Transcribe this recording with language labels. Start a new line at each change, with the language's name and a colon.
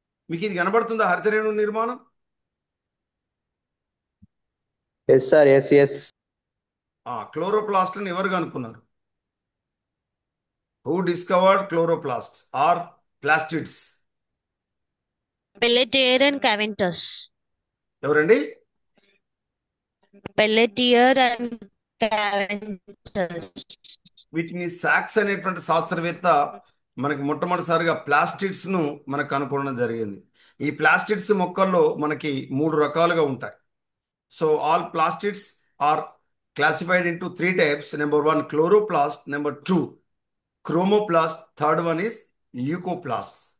Telugu: మీకు ఇది కనబడుతుందా హరిత రేణువు నిర్మాణం?
English: Yes sir, yes yes.
Telugu: క్లోరోప్లాస్ట్ని ఎవరు కనుక్కున్నారు?
English: Who discovered chloroplasts or plastids? Pelletier and Cavendish.
Telugu: ఎవరండి?
English: Pelletier and Cavendish.
Telugu: వీటిని సాక్స్ అనేటువంటి శాస్త్రవేత్త మనకి మొట్టమొదటిసారిగా ప్లాస్టిడ్స్ ను మనకు కనుక్కోవడం జరిగింది. ఈ ప్లాస్టిడ్స్ మొక్కల్లో మనకి 3 రకాలుగా ఉంటాయి.
English: So all plastids are classified into 3 types. Number 1, chloroplast. Number 2, chromoplast. Third one is leucoplasts.